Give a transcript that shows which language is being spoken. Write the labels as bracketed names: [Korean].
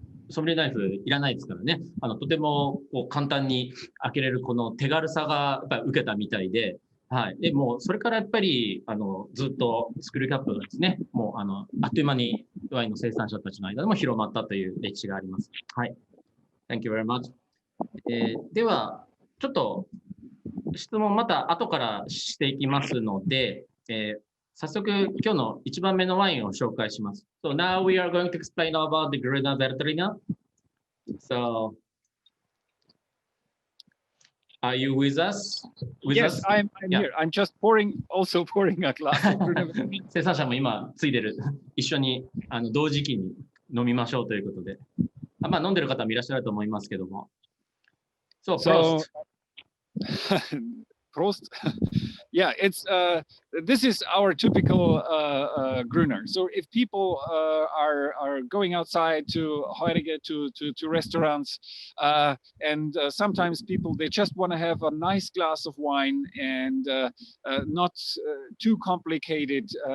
[Japanese] ソムリエナイフいらないですからね。とてもこう簡単に開けれるこの手軽さがやっぱり受けたみたいで、はい。でもうそれからやっぱりずっとスクリューキャップがですね、もうあっという間にワインの生産者たちの間でも広まったという歴史があります。 [English] はい。Thank you very much. [Japanese] ではちょっと質問また後からしていきますので、早速今日の1番目のワインを紹介します。 [English] So now we are going to explain about the Gruner Veltliner. So are you with us? Yes, I'm here. I'm just also pouring a glass of Gruner Veltliner. [Japanese] 生産者も今ついでる。一緒に同時期に飲みましょうということで。まあ飲んでる方もいらっしゃると思いますけども。 [English] So, Prost. [German] Prost. [English] Yeah, this is our typical Gruner. So if people are going outside to Heurige, to restaurants, and sometimes people, they just want to have a nice glass of wine and not too complicated.